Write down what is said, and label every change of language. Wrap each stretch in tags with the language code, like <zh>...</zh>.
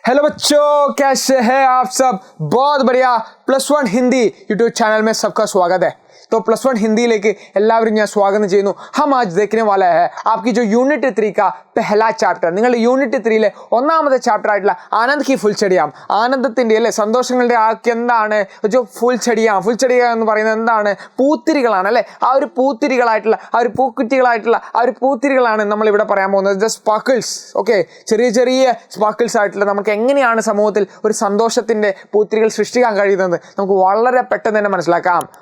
<hi>Hello बच्चों, कैसे हैं आप सब? बहुत बढ़िया। +1 हिंदी यूट्यूब चैनल में सबका स्वागत है। तो +1 हिंदी लेके</hi> <ml>എല്ലാവരും ഞാൻ സ്വാഗതം ചെയ്യുന്നു.</ml> <hi>हम आज देखने वाला है आपकी जो यूनिट 3 का पहला ചാപ്റ്റർ.</hi> <ml>നിങ്ങളുടെ യൂണിറ്റ് 3ലെ ഒന്നാമത്തെ ചാപ്റ്റർ ആയിട്ടുള്ള ആനന്ദ് കി ഫുൽച്ചെടിയാം, ആനന്ദത്തിന്റെ അല്ലേ സന്തോഷങ്ങളുടെ ആക്ക് എന്താണ് ഫുൽച്ചെടിയാം എന്ന് പറയുന്നത് എന്താണ്? പൂത്തിരികളാണ് അല്ലേ. ആ ഒരു പൂത്തിരികളായിട്ടുള്ള ആ ഒരു പൂക്കുറ്റികളായിട്ടുള്ള ആ ഒരു പൂത്തിരികളാണ് നമ്മൾ ഇവിടെ പറയാൻ പോകുന്നത്. The sparkles. ഓക്കെ, ചെറിയ ചെറിയ സ്പാർക്കിൾസ് ആയിട്ടുള്ള നമുക്ക് എങ്ങനെയാണ് സമൂഹത്തിൽ ഒരു സന്തോഷത്തിന്റെ പൂത്തിരികൾ സൃഷ്ടിക്കാൻ കഴിയുന്നത് നമുക്ക് വളരെ പെട്ടെന്ന് തന്നെ മനസ്സിലാക്കാം.</ml>